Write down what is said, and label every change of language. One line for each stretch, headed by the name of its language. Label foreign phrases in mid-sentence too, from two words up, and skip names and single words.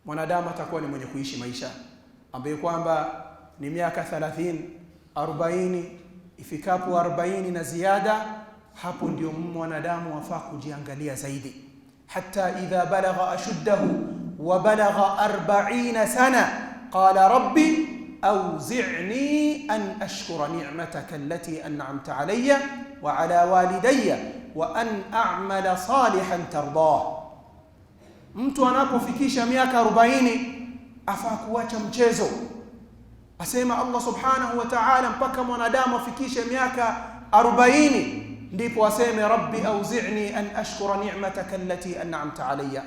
Swahili: mwanadamu atakuwa ni mwenye kuishi maisha ambayo kwamba ni miaka 30, 40, ifikapo 40 na ziada, hapo ndio mwanadamu afaa kujiangalia zaidi.
Arabic: حتى إذا بلغ أشده وبلغ أربعين سنة قال رب أوزعني أن أشكر نعمتك التي أنعمت علي وعلى والدي وأن أعمل صالحا ترضاه.
Swahili: Mtu anapofikisha miaka 40 afaa kuacha mchezo. Asema Allah
Arabic: سبحانه وتعالى,
Swahili: mpaka mwanadamu afikishe miaka 40 ndipo aseme
Arabic: رب أوزعني أن أشكر نعمتك التي أنعمت علي.